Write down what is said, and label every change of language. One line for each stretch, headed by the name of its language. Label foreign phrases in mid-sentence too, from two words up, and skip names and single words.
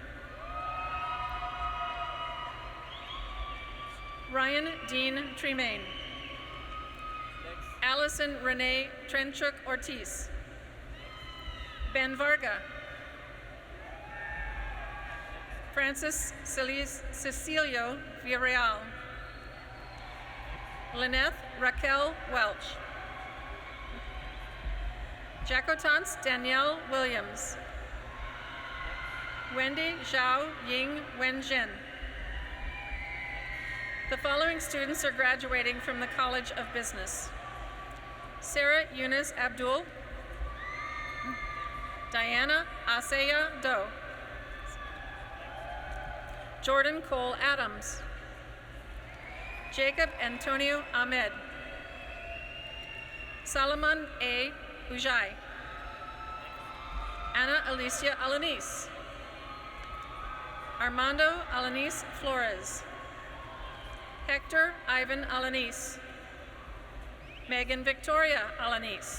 English: Ryan Dean Tremaine. Allison Renee Trenchuk Ortiz. Ben Varga. Francis Cecilio Villarreal. Lynette Raquel Welch. Jacotance Danielle Williams. Wendy Zhao Ying Wenjin. The following students are graduating from the College of Business: Sarah Eunice Abdul. Diana Asaya Do. Jordan Cole Adams. Jacob Antonio Ahmed. Salomon A. Ujai. Ana Alicia Alanis. Armando Alanis Flores. Hector Ivan Alanis. Megan Victoria Alanis.